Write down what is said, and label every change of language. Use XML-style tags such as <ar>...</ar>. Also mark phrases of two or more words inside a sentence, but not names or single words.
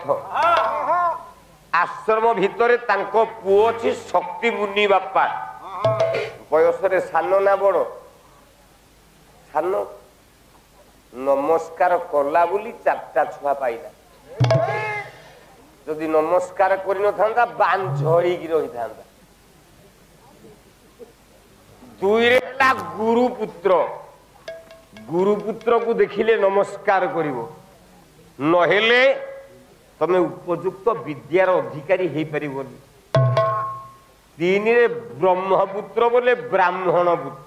<or>ଆଶ୍ରମ ଭିତରେ ତାଙ୍କ ପୁଅ ଅଛି ଶକ୍ତି ମୁନି ବାପା। ବୟସରେ ସାନ ନା ବଡ? ସାନ। ନମସ୍କାର କଲା ବୋଲି 4ଟା ଛୁଆ ପାଇଲା। ଯଦି ନମସ୍କାର କରେ ନଥାନ୍ତା ବାଞ୍ଝ ହଇକି ରହିଥାନ୍ତା। দুইরে ହେଲା ଗୁରୁପୁତ୍ର। ଗୁରୁପୁତ୍ରକୁ ଦେଖିଲେ ନମସ୍କାର କରିବ, ନହେଲେ ତମେ ଉପଯୁକ୍ତ ବିଦ୍ୟାର ଅଧିକାରୀ ହେଇପାରିବନି। ତିନିରେ ବ୍ରହ୍ମପୁତ୍ର ବୋଲେ ବ୍ରାହ୍ମଣ ପୁତ୍ର।</or>